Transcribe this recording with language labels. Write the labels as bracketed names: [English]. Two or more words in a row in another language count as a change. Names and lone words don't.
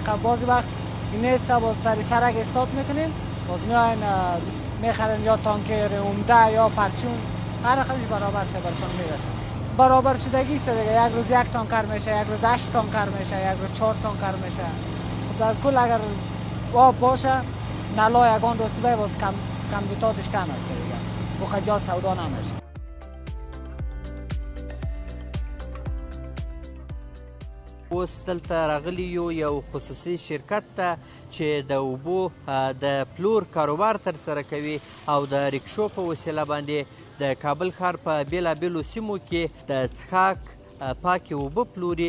[Persian] بعضی وقت این نیست، با سرک استارت میکنیم، باز میاین میخرن یا تانکر عمده یا پرچون، هر رقمش برابر شه برشان میرسه. برابر شدگی است دیگه، یک روز 1 تانکر میشه، یک روز 8 تانکر میشه، یک روز 4 تانکر میشه. در کل اگر آب باشه نلا یگان روز که باز کمبوداتش کم است دیگه، و خجال سودا نمیشه. [Pashto] اوس دلته راغلی یو خصوصي شرکت ته چې د اوبو د پلور کاروبار ترسره کوي او د رکشو په وسیله باندې د کابل ښار په بیلابیلو سیمو کې د څښاک پاکې اوبه پلوري.